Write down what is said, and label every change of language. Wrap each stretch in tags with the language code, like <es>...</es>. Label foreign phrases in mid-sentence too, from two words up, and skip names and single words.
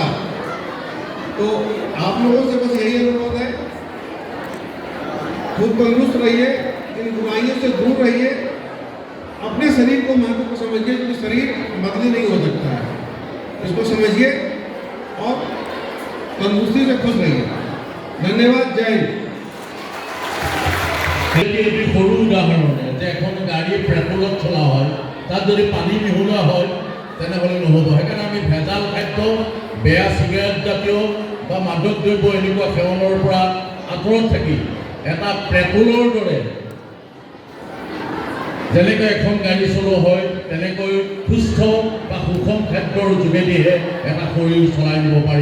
<hi>तो आप लोगों से बस यही अनुरोध है, खुद तंदुरुस्त रहिए, इन बुराइयों से दूर रहिए, अपने शरीर को महत्व को समझिए क्योंकि शरीर बदली नहीं हो सकता है, इसको समझिए और तंदुरुस्ती से खुश रहिए। धन्यवाद, जय हिंद।</hi> <as>সৰু উদাহৰণে যে এখন গাড়ী পেট্ৰলত চলা হয়, তাত যদি পানী মিহলোৱা হয় তেনেহ'লে নহ'ব। সেইকাৰণে আমি ভেজাল খাদ্য, বেয়া চিগাৰেট জাতীয় বা মাদক দ্ৰব্য এনেকুৱা সেৱনৰ পৰা আঁতৰত থাকি এটা পেট্ৰলৰ দৰে যেনেকৈ এখন গাড়ী চলোৱা হয় তেনেকৈ সুস্থ বা সুষম খাদ্যৰ যোগেদিহে এটা শৰীৰ চলাই নিব পাৰি।</as>